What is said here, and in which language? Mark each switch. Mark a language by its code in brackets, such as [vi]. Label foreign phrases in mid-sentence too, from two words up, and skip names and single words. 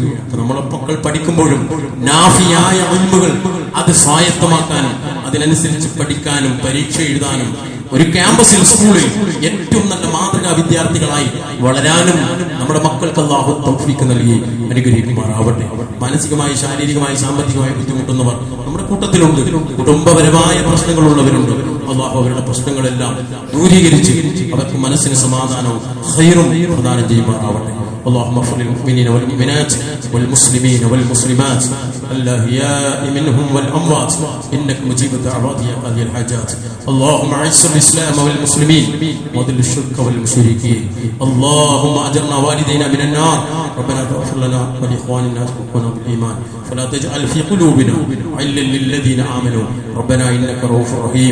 [ml] നമ്മളെ മക്കൾ പഠിക്കുമ്പോഴും നാഫിയായ ഇൽമുകൾ അത് സ്വായത്തമാക്കാനും അതിനനുസരിച്ച് പഠിക്കാനും പരീക്ഷ എഴുതാനും ഒരു ക്യാമ്പസിൽ, സ്കൂളിൽ ഏറ്റവും നല്ല മാതൃകാ വിദ്യാർത്ഥികളായി വളരാനും നമ്മുടെ മക്കൾക്ക് അല്ലാഹു തൗഫീഖ് നൽകി അനുഗ്രഹിക്കുമാറാവട്ടെ. മാനസികമായി, ശാരീരികമായി, സാമ്പത്തികമായി ബുദ്ധിമുട്ടുന്നവർ നമ്മുടെ കൂട്ടത്തിലുണ്ട്. കുടുംബപരമായ പ്രശ്നങ്ങളുള്ളവരുണ്ട്. അല്ലാഹു അവരുടെ പ്രശ്നങ്ങളെല്ലാം ദൂരീകരിച്ച് അവർക്ക് മനസ്സിന് സമാധാനവും ഖൈറും പ്രദാനം ചെയ്യുമാറാവട്ടെ. [ar] اللهم اغفر للمؤمنين والمؤمنات والمسلمين والمسلمات الأحياء منهم والأموات إنك مجيب الدعوات يا قاضي الحاجات. اللهم أعز الإسلام والمسلمين وأذل الشرك والمشركين. اللهم أجرنا والدينا من النار. ربنا اغفر لنا ولإخواننا سبقونا بالإيمان فلا تجعل في قلوبنا غلا للذين آمنوا ربنا إنك رؤوف رحيم.